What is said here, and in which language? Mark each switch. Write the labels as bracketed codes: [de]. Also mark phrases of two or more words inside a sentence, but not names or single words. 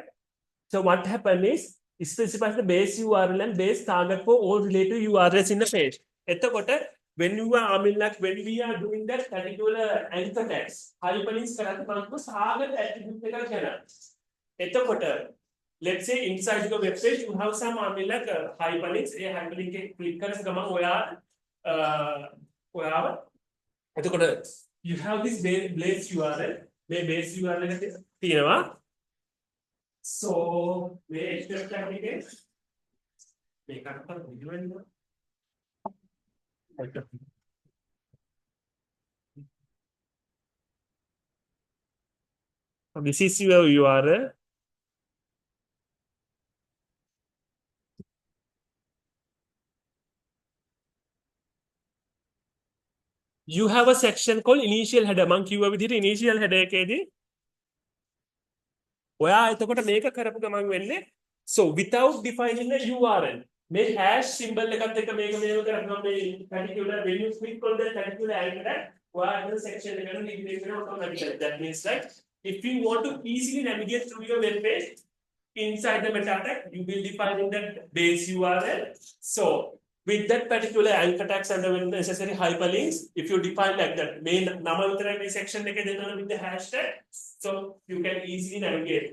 [en] So what happened is it specifies the base URL and base target for all related URLs in the page. When you are, when we are doing that particular anchor text, hyperlinks target attribute let's say inside your website you have some like hyperlinks. A hyperlink [si] එක click කරන ගමන් ඔයාව එතකොට [en] you have this base URL. [si] මේ [en] base URL [si] එක තියෙනවා. So මේ [en] HTML tag [si] එකේ මේකට අර video වෙනවා. [en] This is your URL. You have a section called initial header. [si] මං කිව්වා විදිහට [en] initial header [si] එකේදී ඔයා එතකොට මේක කරපු ගමන් වෙන්නේ [en] so without defining a URL [si] මේ [en] hash symbol [si] එකත් එක්ක මේක කරපුවම මේ [en] particular when you click on that particular anchor [si] ඔයා එතන section එකට navigate කරන automatically. [en] That means like if you want to easily navigate through your web page inside the meta tag, you will define that base URL. So with that particular anchor tags and the necessary hyperlinks, if you define like that main nama section with the hashtag, so you can easily navigate.